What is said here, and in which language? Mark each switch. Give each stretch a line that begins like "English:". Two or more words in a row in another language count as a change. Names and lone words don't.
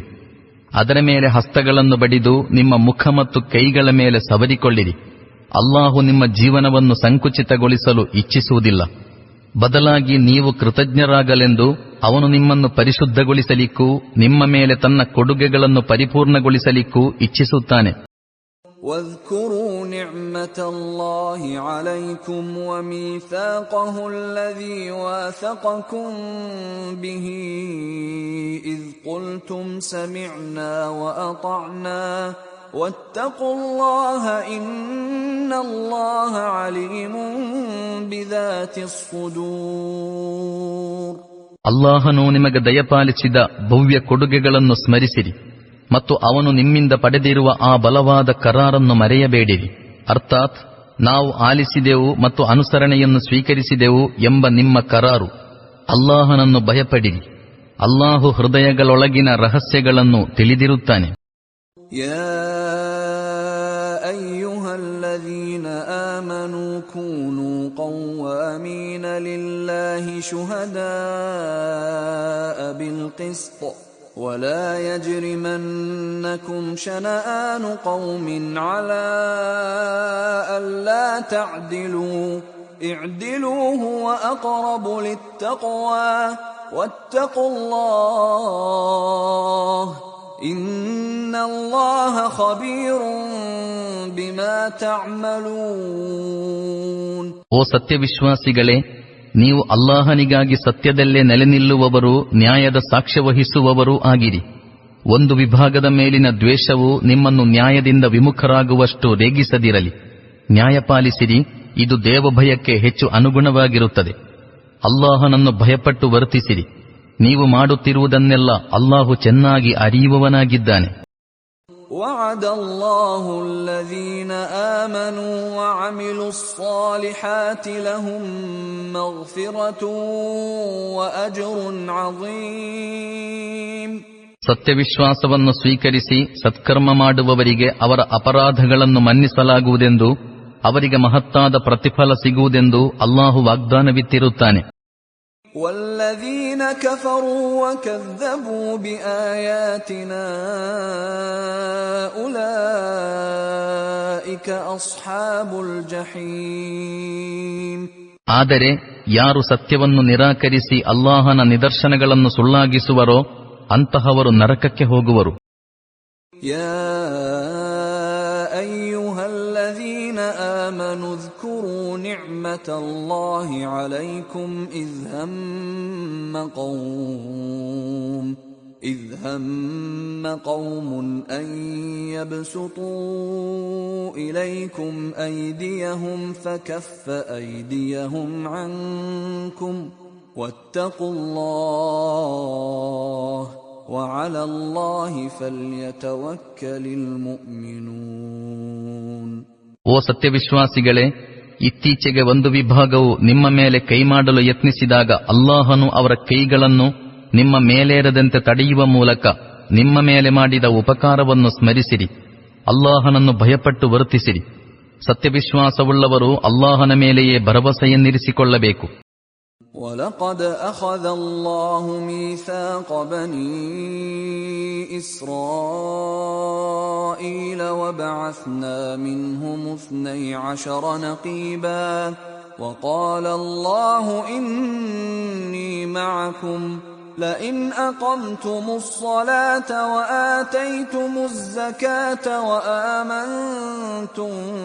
Kannada: ಅದರ ಮೇಲೆ ಹಸ್ತಗಳನ್ನು ಬಡಿದು ನಿಮ್ಮ ಮುಖ ಮತ್ತು ಕೈಗಳ ಮೇಲೆ ಸವರಿಕೊಳ್ಳಿರಿ. ಅಲ್ಲಾಹು ನಿಮ್ಮ ಜೀವನವನ್ನು ಸಂಕುಚಿತಗೊಳಿಸಲು ಇಚ್ಛಿಸುವುದಿಲ್ಲ. ಬದಲಾಗಿ ನೀವು ಕೃತಜ್ಞರಾಗಲೆಂದು ಅವನು ನಿಮ್ಮನ್ನು ಪರಿಶುದ್ಧಗೊಳಿಸಲಿಕ್ಕೂ ನಿಮ್ಮ ಮೇಲೆ ತನ್ನ ಕೊಡುಗೆಗಳನ್ನು ಪರಿಪೂರ್ಣಗೊಳಿಸಲಿಕ್ಕೂ ಇಚ್ಛಿಸುತ್ತಾನೆ.
Arabic: واذكروا نعمة الله عليكم وميثاقه الذي واثقكم به إذ قلتم سمعنا وأطعنا واتقوا الله إن الله عليم بذات الصدور.
Kannada: ಅಲ್ಲಾಹನು ನಿಮಗೆ ದಯಪಾಲಿಸಿದ ಭವ್ಯ ಕೊಡುಗೆಗಳನ್ನು ಸ್ಮರಿಸಿರಿ ಮತ್ತು ಅವನು ನಿಮ್ಮಿಂದ ಪಡೆದಿರುವ ಆ ಬಲವಾದ ಕರಾರನ್ನು ಮರೆಯಬೇಡಿರಿ. ಅರ್ಥಾತ್ ನಾವು ಆಲಿಸಿದೆವು ಮತ್ತು ಅನುಸರಣೆಯನ್ನು ಸ್ವೀಕರಿಸಿದೆವು ಎಂಬ ನಿಮ್ಮ ಕರಾರು. ಅಲ್ಲಾಹನನ್ನು ಭಯಪಡಿರಿ, ಅಲ್ಲಾಹು ಹೃದಯಗಳೊಳಗಿನ ರಹಸ್ಯಗಳನ್ನು ತಿಳಿದಿರುತ್ತಾನೆ.
Arabic: يا أيها الذين آمنوا كونوا قوامين لله شهداء بالقسط ولا يجرمنكم شنآن قوم على ألا تعدلوا اعدلوا هو أقرب للتقوى واتقوا الله إن الله خبير بما تعملون.
Kannada: ಓ ಸತ್ಯವಿಶ್ವಾಸಿಗಳೇ, ನೀವು ಅಲ್ಲಾಹನಿಗಾಗಿ ಸತ್ಯದಲ್ಲೇ ನೆಲೆ ನಿಲ್ಲುವವರು, ನ್ಯಾಯದ ಸಾಕ್ಷ್ಯ ವಹಿಸುವವರೂ ಆಗಿರಿ. ಒಂದು ವಿಭಾಗದ ಮೇಲಿನ ದ್ವೇಷವು ನಿಮ್ಮನ್ನು ನ್ಯಾಯದಿಂದ ವಿಮುಖರಾಗುವಷ್ಟು ರೇಗಿಸದಿರಲಿ. ನ್ಯಾಯ ಪಾಲಿಸಿರಿ, ಇದು ದೇವಭಯಕ್ಕೆ ಹೆಚ್ಚು ಅನುಗುಣವಾಗಿರುತ್ತದೆ. ಅಲ್ಲಾಹನನ್ನು ಭಯಪಟ್ಟು ವರ್ತಿಸಿರಿ, ನೀವು ಮಾಡುತ್ತಿರುವುದನ್ನೆಲ್ಲ ಅಲ್ಲಾಹು ಚೆನ್ನಾಗಿ ಅರಿಯುವವನಾಗಿದ್ದಾನೆ.
Arabic: وعد الله الذين آمنوا وعملوا الصالحات لهم مغفرة وأجر عظيم.
Kannada: ಸತ್ಯವಿಶ್ವಾಸವನ್ನು ಸ್ವೀಕರಿಸಿ ಸತ್ಕರ್ಮ ಮಾಡುವವರಿಗೆ ಅವರ ಅಪರಾಧಗಳನ್ನು ಮನ್ನಿಸಲಾಗುವುದೆಂದು, ಅವರಿಗೆ ಮಹತ್ತಾದ ಪ್ರತಿಫಲ ಸಿಗುವುದೆಂದು ಅಲ್ಲಾಹು ವಾಗ್ದಾನವಿತ್ತಿರುತ್ತಾನೆ.
Arabic: والذين كفروا وكذبوا بآياتنا أولئك أصحاب الجحيم.
Kannada: ಆದರೆ ಯಾರು ಸತ್ಯವನ್ನು ನಿರಾಕರಿಸಿ ಅಲ್ಲಾಹನ ನಿದರ್ಶನಗಳನ್ನು ಸುಳ್ಳಾಗಿಸುವರೋ ಅಂತಹವರು ನರಕಕ್ಕೆ ಹೋಗುವರು.
Arabic: يا أيها الذين آمنوا اذكروا نعمة الله عليكم إذ هم قوم أن يبسطوا إليكم أيديهم فكف أيديهم عنكم واتقوا الله وعلى الله فليتوكل المؤمنون.
Kannada: ಓ ಸತ್ಯವಿಶ್ವಾಸಿಗಳೇ, ಇತ್ತೀಚೆಗೆ ಒಂದು ವಿಭಾಗವು ನಿಮ್ಮ ಮೇಲೆ ಕೈ ಮಾಡಲು ಯತ್ನಿಸಿದಾಗ ಅಲ್ಲಾಹನು ಅವರ ಕೈಗಳನ್ನು ನಿಮ್ಮ ಮೇಲೇರದಂತೆ ತಡೆಯುವ ಮೂಲಕ ನಿಮ್ಮ ಮೇಲೆ ಮಾಡಿದ ಉಪಕಾರವನ್ನು ಸ್ಮರಿಸಿರಿ. ಅಲ್ಲಾಹನನ್ನು ಭಯಪಟ್ಟು ವರ್ತಿಸಿರಿ. ಸತ್ಯವಿಶ್ವಾಸವುಳ್ಳವರು ಅಲ್ಲಾಹನ ಮೇಲೆಯೇ ಭರವಸೆಯನ್ನಿರಿಸಿಕೊಳ್ಳಬೇಕು.
Arabic: وَلَقَدْ أَخَذَ اللَّهُ مِيثَاقَ بَنِي إِسْرَائِيلَ وَبَعَثْنَا مِنْهُمُ 12 نَقِيبًا وَقَالَ اللَّهُ إِنِّي مَعَكُمْ لَئِنْ أَقَمْتُمُ الصَّلَاةَ وَآتَيْتُمُ الزَّكَاةَ وَآمَنْتُمْ